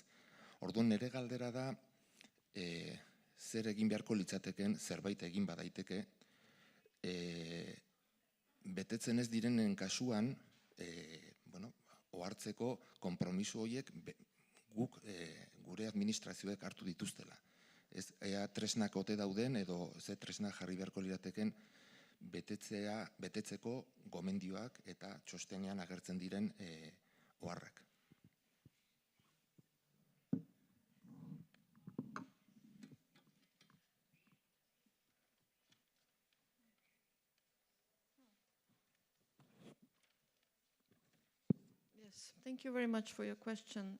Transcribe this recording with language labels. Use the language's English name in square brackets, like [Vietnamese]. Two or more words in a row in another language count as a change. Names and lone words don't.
[Basque] Orduan nire galdera da, zer egin beharko litzateken, zerbait egin badaiteke, betetzen ez direnen kasuan, ohartzeko konpromiso horiek guk gure administrazioek hartu dituztela. Ez, ea tresnak ote dauden edo ze tresnak jarri beharko lirateken betetzeko gomendioak eta txostenean agertzen diren oharrak. [English] Yes, thank you very much for your question.